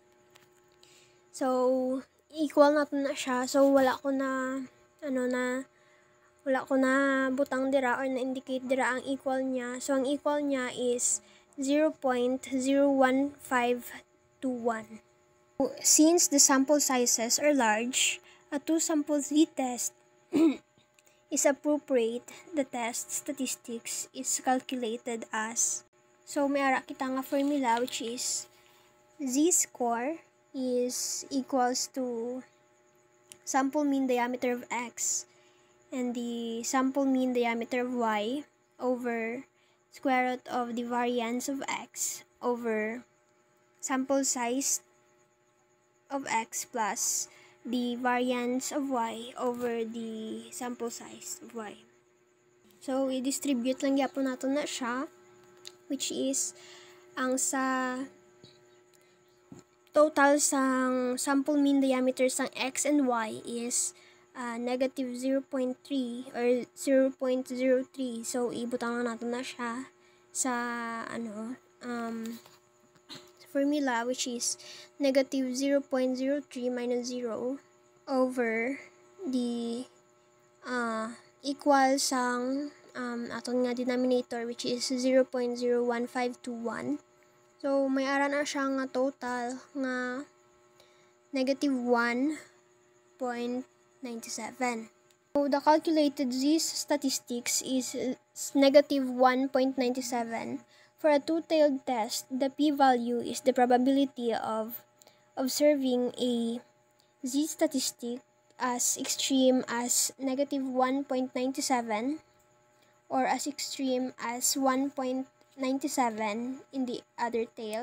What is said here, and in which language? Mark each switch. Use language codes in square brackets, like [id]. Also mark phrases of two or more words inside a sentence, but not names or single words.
[hil] So equal natin na siya. So wala ko na butang dira or na-indicate dira ang equal niya. So ang equal niya is 0.01521. [en] Since the sample sizes are large, a two-sample z-test is appropriate. The test statistics is calculated as, [hil] so may ara kita nga formula, [en] which is z-score is equals to sample mean diameter of x and the sample mean diameter of y over square root of the variance of x over sample size of x plus the variance of y over the sample size of y. [hil] So i-distribute lang yapon nato na siya, [en] which is [hil] ang sa total sang [en] sample mean diameter sang x and y is negative 0.3 or 0.03. [hil] So ibutang lang natin na siya sa formula, [en] which is negative 0.03 minus 0 over the equal [hil] sang aton nga denominator, [en] which is 0.01521. [hil] So may ara na siya nga total nga [en] negative 1.97. So the calculated z-statistics is negative 1.97. For a two-tailed test, the p-value is the probability of observing a z-statistic as extreme as negative 1.97 or as extreme as 1.97 in the other tail.